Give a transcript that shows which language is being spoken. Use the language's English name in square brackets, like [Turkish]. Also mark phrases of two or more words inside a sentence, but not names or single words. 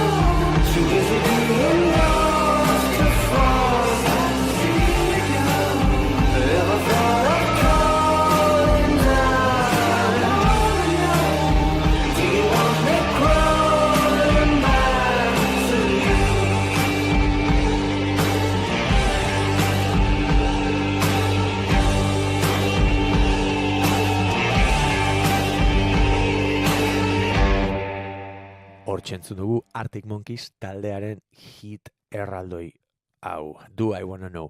[English] Too busy being lost to fall. Ever thought of calling down? Do you want me crawling back to you? [Basque] Hortxe dugu Arctic Monkeys taldearen hit erraldoi hau, Do I Wanna Know.